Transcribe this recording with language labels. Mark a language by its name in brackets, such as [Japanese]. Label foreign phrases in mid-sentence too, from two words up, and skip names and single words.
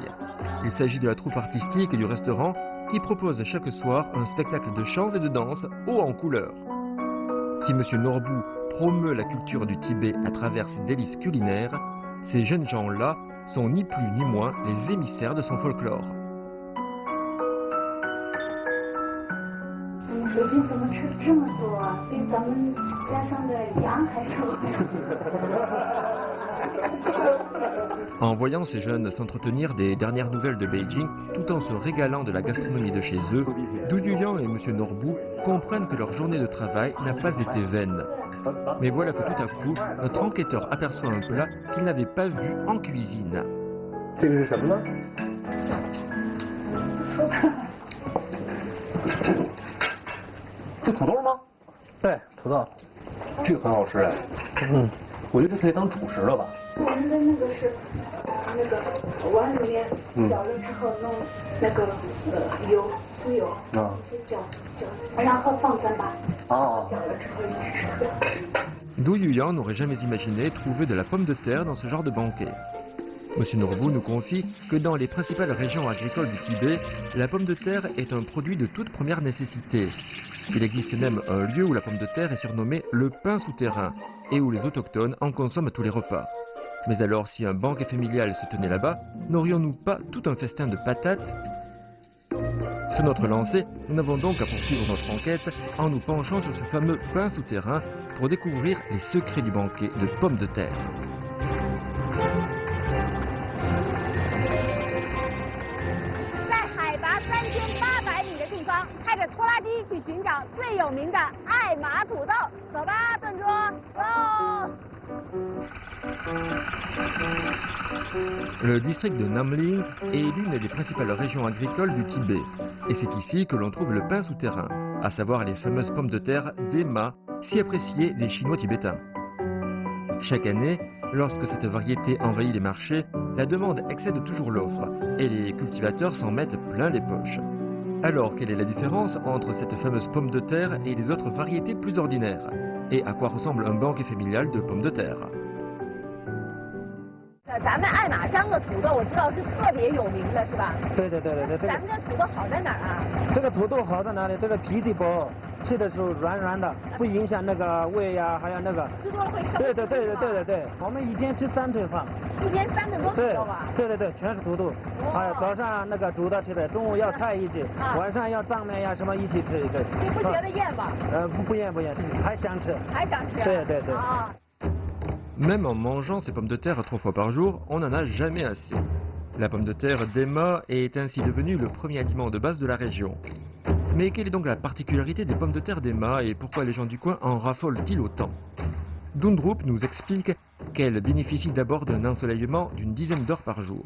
[French] Il s'agit de la troupe artistique du restaurant qui propose chaque soir un spectacle de chants et de danse haut en couleur. Si M. Norbu promeut la culture du Tibet à travers ses délices culinaires, ces jeunes gens-là sont ni plus ni moins les émissaires de son folklore. [Chinese] 北京怎么吃这么多啊？比咱们家乡的羊还多。 [French] En voyant ces jeunes s'entretenir des dernières nouvelles de Beijing, tout en se régalant de la gastronomie de chez eux, Du Yuyan et M. Norbu comprennent que leur journée de travail n'a pas été vaine. Mais voilà que tout à coup, notre enquêteur aperçoit un plat qu'il n'avait pas vu en cuisine. [Chinese] 这个是什么呢？这土豆吗？对，土豆。这个很好吃哎。我觉得这可以当主食了吧。我们的那个是那个碗里面搅了之后弄那个油酥油，搅，然后放3把，搅了之后一起吃。 [French] Du Yuyan n'aurait jamais imaginé trouver de la pomme de terre dans ce genre de banquet. M. Norbu nous confie que dans les principales régions agricoles du Tibet, la pomme de terre est un produit de toute première nécessité. Il existe même un lieu où la pomme de terre est surnommée le pain souterrain et où les autochtones en consomment à tous les repas. Mais alors, si un banquet familial se tenait là-bas, n'aurions-nous pas tout un festin de patates? Sur notre lancée, nous n'avons donc à poursuivre notre enquête en nous penchant sur ce fameux pain souterrain pour découvrir les secrets du banquet de pommes de terre. [Chinese] 开着拖拉机去寻找最有名的爱玛土豆，走吧，炖桌，走。 [French] Le district de Namling est l'une des principales régions agricoles du Tibet. Et c'est ici que l'on trouve le pain souterrain. à savoir les fameuses pommes de terre d'Ema, si appréciées des Chinois tibétains. Chaque année, lorsque cette variété envahit les marchés, la demande excède toujours l'offre et les cultivateurs s'en mettent plein les poches. Alors, quelle est la différence entre cette fameuse pomme de terre et les autres variétés plus ordinaires? Et à quoi ressemble un banquet familial de pommes de terre? [Chinese] 咱们爱马乡的土豆，我知道是特别有名的，是吧？对。咱们这土豆好在哪儿啊？这个土豆好在哪里？这个皮子薄，吃的时候软软的，不影响那个胃呀，还有那个。吃多了会伤。对。我们一天吃3顿饭。一天3顿都是土豆啊？对，全是土豆。还有早上那个煮的吃的，中午要菜一起，晚上要藏面呀什么一起吃一顿。你不觉得厌吗？不厌，还想吃。还想吃。对。啊。 [French] Même en mangeant ces pommes de terre 3 fois par jour, on n'en a jamais assez. La pomme de terre d'Ema est ainsi devenue le premier aliment de base de la région. Mais quelle est donc la particularité des pommes de terre d'Ema et pourquoi les gens du coin en raffolent-ils autant? Dundrup nous explique qu'elle bénéficie d'abord d'un ensoleillement d'une dizaine d'heures par jour.